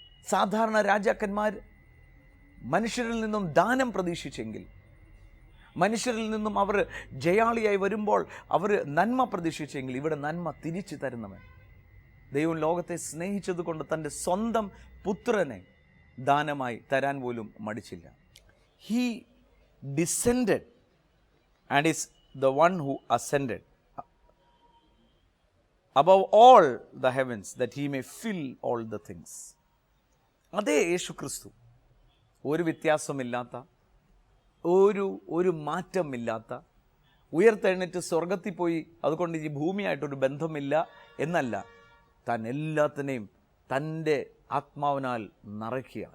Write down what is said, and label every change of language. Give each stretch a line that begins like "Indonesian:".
Malayalam: സാധാരണ രാജാക്കന്മാർ മനുഷ്യരിൽ നിന്നും ദാനം പ്രതീക്ഷിച്ചെങ്കിൽ, മനുഷ്യരിൽ നിന്നും അവർ ജയാളിയായി വരുമ്പോൾ അവർ നന്മ പ്രതീക്ഷിച്ചെങ്കിൽ, ഇവിടെ നന്മ തിരിച്ചു തരുന്നവൻ. ദൈവം ലോകത്തെ സ്നേഹിച്ചതുകൊണ്ട് തൻ്റെ സ്വന്തം പുത്രനെ ദാനമായി തരാൻ പോലും മടിച്ചില്ല.
English: He descended and is the one who ascended above all the heavens that he may fill all the things.
Malayalam: അതേ യേശു ക്രിസ്തു, ഒരു വ്യത്യാസമില്ലാത്ത, ഒരു മാറ്റമില്ലാത്ത, ഉയർത്തെഴുന്നേറ്റ് സ്വർഗത്തിൽ പോയി അതുകൊണ്ട് ഈ ഭൂമിയായിട്ടൊരു ബന്ധമില്ല എന്നല്ല, താൻ എല്ലാത്തിനെയും തൻ്റെ ആത്മാവിനാൽ നിറയ്ക്കുക.